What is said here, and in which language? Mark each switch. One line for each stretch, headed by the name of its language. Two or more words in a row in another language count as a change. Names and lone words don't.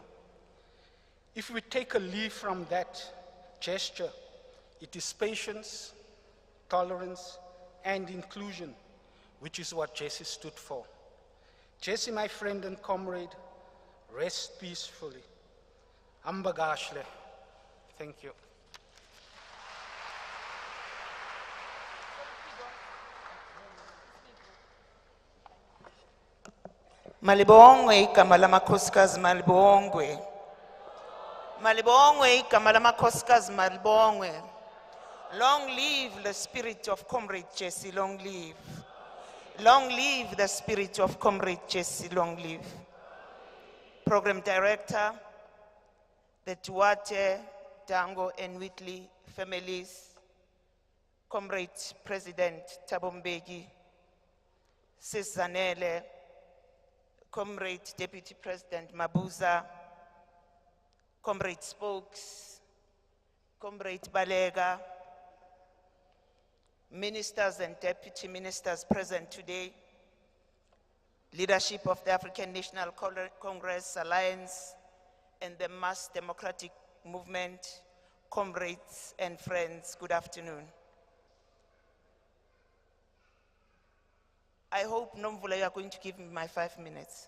English: If we take a leaf from that gesture, it is patience, tolerance, and inclusion, which is what Jessie stood for. Jessie, my friend and comrade, rest peacefully. Ambagashle. Thank you.
Xhosa: Malibongwe igama lamakhosikazi malibongwe. Malibongwe igama lamakhosikazi malibongwe.
English: Long live the spirit of Comrade Jessie, long live. Long live the spirit of Comrade Jessie, long live. Program Director, the Duarte, Dango and Whitley families, Comrade President Thabo Mbeki, Sis Zanele, Comrade Deputy President Mabuza, Comrade Spokes, Comrade Balega, ministers and deputy ministers present today, leadership of the African National Congress Alliance and the Mass Democratic Movement, comrades and friends, good afternoon. I hope, Nomvula, you are going to give me my 5 minutes.